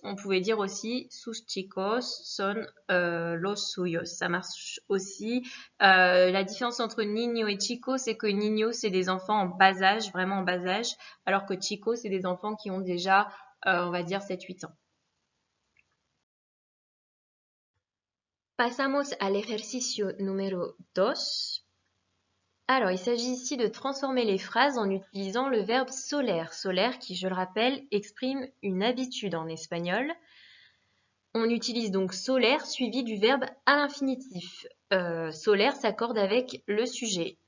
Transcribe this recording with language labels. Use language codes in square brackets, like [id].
[fr] On pouvait dire aussi sus chicos son los suyos. Ça marche aussi. La différence entre niño et chico, c'est que niño, c'est des enfants en bas âge, vraiment en bas âge, alors que chico, c'est des enfants qui ont déjà, on va dire, 7-8 ans. [es] Pasamos al ejercicio número 2. [fr] Alors, il s'agit ici de transformer les phrases en utilisant le verbe soler. Soler qui, je le rappelle, exprime une habitude en espagnol. On utilise donc solaire suivi du verbe à l'infinitif. Solaire s'accorde avec le sujet.